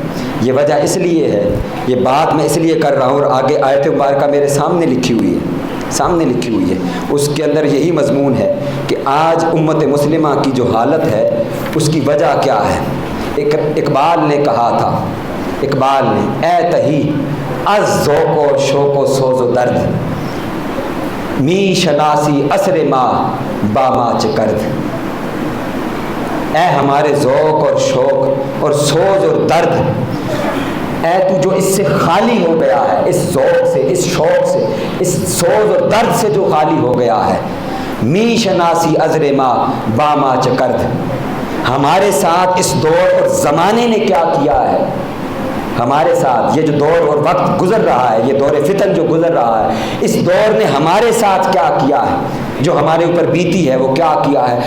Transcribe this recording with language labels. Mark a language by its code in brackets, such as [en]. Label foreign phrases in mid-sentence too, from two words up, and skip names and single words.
[ur] یہ وجہ اس لیے ہے، یہ بات میں اس لیے کر رہا ہوں، اور آگے آیت مبارکہ میرے سامنے لکھی ہوئی ہے، اس کے اندر یہی مضمون ہے کہ آج امت مسلمہ کی جو حالت ہے اس کی وجہ کیا ہے. اقبال نے کہا تھا، اقبال نے، [fa] اے تہی از ذوق و شوق و سوز و درد، می شناسی عصر ما با ما چکرد. [ur] اے ہمارے ذوق اور شوق اور سوز اور درد، اے تو جو اس سے خالی ہو گیا ہے، اس ذوق سے، اس شوق سے، اس سوز اور درد سے جو خالی ہو گیا ہے. [fa] می شناسی عذر ما با ما چکرد، [ur] ہمارے ساتھ اس دور اور زمانے نے کیا کیا ہے. ہمارے ساتھ یہ جو دور اور وقت گزر رہا ہے، یہ دور فتن جو گزر رہا ہے، اس دور نے ہمارے ساتھ کیا کیا ہے، جو ہمارے اوپر بیتی ہے وہ کیا کیا ہے.